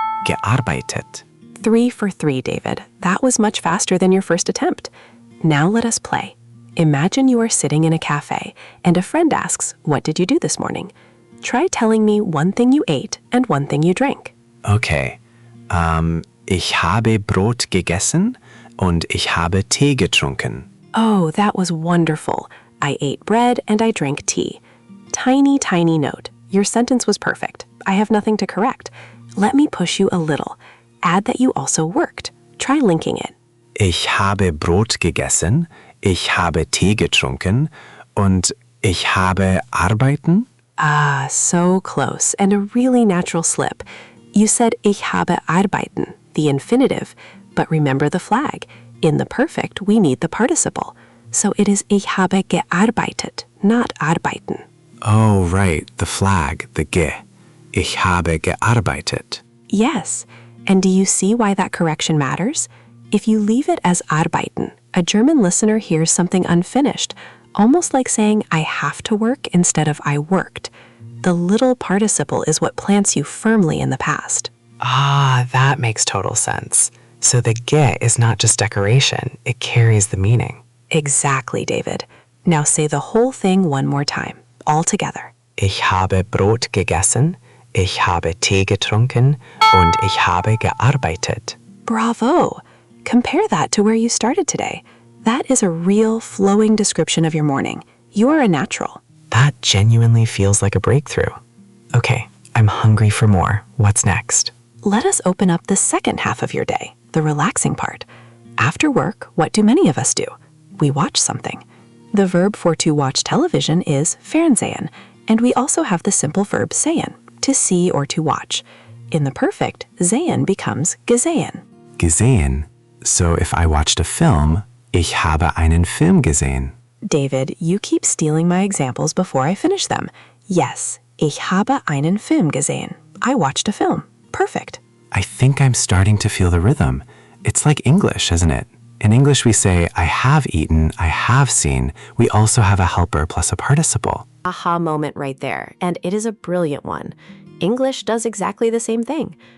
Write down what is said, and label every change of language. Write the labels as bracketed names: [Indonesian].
[German] Gearbeitet. [English] 3 for 3, David. That was much faster than your first attempt. Now let us play. Imagine you are sitting in a cafe, and a friend asks, "What did you do this morning?" Try telling me one thing you ate and one thing you drank. Okay. [German] Ich habe Brot gegessen und ich habe Tee getrunken. [English] Oh, that was wonderful. I ate bread and I drank tea. Tiny, tiny note. Your sentence was perfect. I have nothing to correct. Let me push you a little. Add that you also worked. Try linking it. [German] Ich habe Brot gegessen, ich habe Tee getrunken und ich habe arbeiten. [English] Ah, so close, and a really natural slip. You said [German] ich habe arbeiten, [English] the infinitive, but remember the flag. In the perfect, we need the participle. So it is [German] ich habe gearbeitet, [English] not arbeiten. Oh, right, the flag, the ge. [German] Ich habe gearbeitet. [English] Yes, and do you see why that correction matters? If you leave it as arbeiten, a German listener hears something unfinished, almost like saying I have to work instead of I worked. The little participle is what plants you firmly in the past. Ah, that makes total sense. So the ge is not just decoration, it carries the meaning. Exactly, David. Now say the whole thing one more time, all together. [German] Ich habe Brot gegessen, ich habe Tee getrunken und ich habe gearbeitet. [English] Bravo! Compare that to where you started today. That is a real, flowing description of your morning. You are a natural. That genuinely feels like a breakthrough. Okay, I'm hungry for more. What's next? Let us open up the second half of your day, the relaxing part. After work, what do many of us do? We watch something. The verb for to watch television is fernsehen, and we also have the simple verb sehen, to see or to watch. In the perfect, sehen becomes gesehen. [German] Gesehen. [English] So if I watched a film, [German] ich habe einen Film gesehen. [English] David, you keep stealing my examples before I finish them. [German] Yes, ich habe einen Film gesehen. [English] I watched a film. Perfect. I think I'm starting to feel the rhythm. It's like English, isn't it? In English, we say, I have eaten, I have seen. We also have a helper plus a participle. Aha moment right there, and it is a brilliant one. English does exactly the same thing.